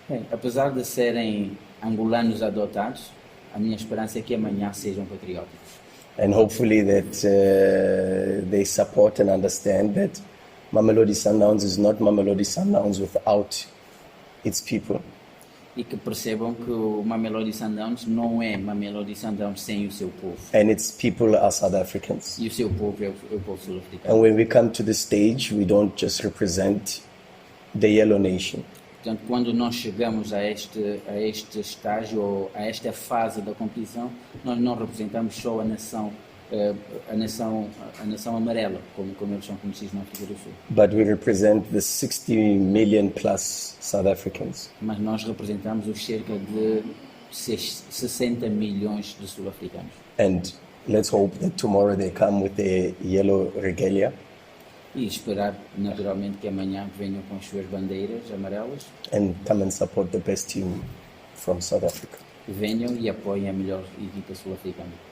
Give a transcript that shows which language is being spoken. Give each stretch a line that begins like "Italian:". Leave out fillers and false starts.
Portuguese: Apesar de serem angolanos adotados, a minha esperança é que amanhã sejam patrióticos.
English: And hopefully that they support and understand that Mamelodi Sundowns is not Mamelodi Sundowns without its people.
Portuguese: E que percebam que o Mamelodi Sundowns não é Mamelodi Sundowns sem o seu povo.
English: And its people are South Africans.
Portuguese: E o seu povo é o povo sul-africano.
English: And when we come to the stage, we don't just represent the yellow nation.
Portuguese: Portanto, quando nós chegamos a este estágio ou a esta fase da competição, nós não representamos só a nação amarela, como eles são conhecidos na África do Sul.
English: But we represent the 60 million plus South Africans.
Portuguese: Mas nós representamos os cerca de 60 milhões de sul-africanos.
English: And let's hope that tomorrow they come with a yellow regalia.
Portuguese: E esperar, naturalmente, que amanhã venham com as suas bandeiras amarelas.
English: And come and support the best team from South Africa.
Portuguese: Venham e apoiem a melhor equipa sul-africana.